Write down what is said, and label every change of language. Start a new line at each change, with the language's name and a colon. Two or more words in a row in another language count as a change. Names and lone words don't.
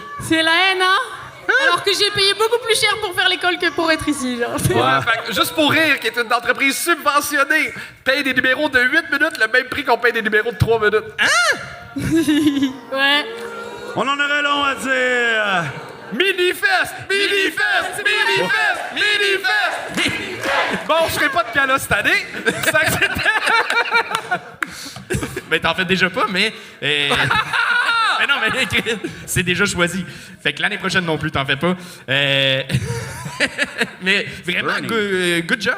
French: C'est la haine, hein? Alors que j'ai payé beaucoup plus cher pour faire l'école que pour être ici, genre. Ouais, fait que juste pour rire, qui est une entreprise subventionnée, paye des numéros de 8 minutes le même prix qu'on paye des numéros de 3 minutes. Ouais. On en aurait long à dire. Mini-fest! Mini-fest! Mini-fest! Mini-fest! Bon, je ferai pas de gala cette année. Ça que c'était... Ben, t'en fais déjà pas, mais. Mais non, mais c'est déjà choisi. Fait que l'année prochaine non plus, t'en fais pas. Mais vraiment,
English: good job.